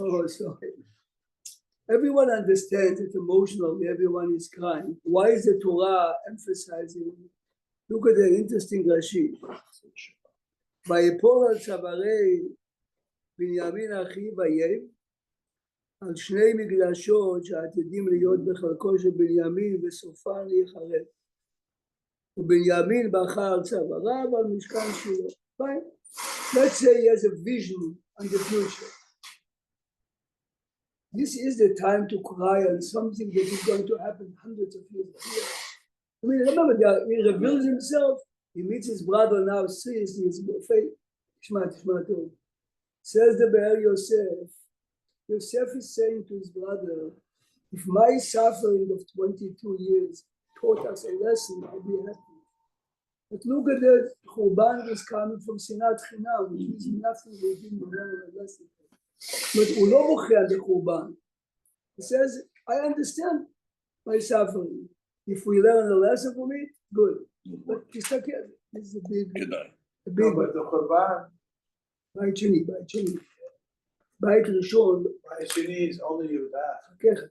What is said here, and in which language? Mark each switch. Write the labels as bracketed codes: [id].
[en] Sorry. Everyone understands it emotionally, everyone is crying. Why is the Torah emphasizing? Look at the interesting Rashi. [he] ויפול על צווארי בנימין אחיו ויהב, על שני מקדשות שעתידים להיות בחלקו של בנימין וסופן להיחרב. ובנימין בכה על צוואריו על משכן שילה. [en] Fine. Let's say he has a vision on the future. This is the time to cry on something that is going to happen hundreds of years later. I mean, remember that he reveals himself. He meets his brother now, sees his faith. Shema Tov. Says the Be'er Yosef. Yosef is saying to his brother, if my suffering of 22 years taught us a lesson, I'll be happy. But look at the Churban is coming from Sinat Chinam, which means nothing we didn't learn a lesson. But [he] הוא לא בוכה על החורבן. [en] He says, I understand my suffering. If we learn a lesson from it, good. But [he] תסתכל, [en] this is a big, a big But the Churban, [he] בית שני. בית ראשון. [en] bite sheni is only Yehuda.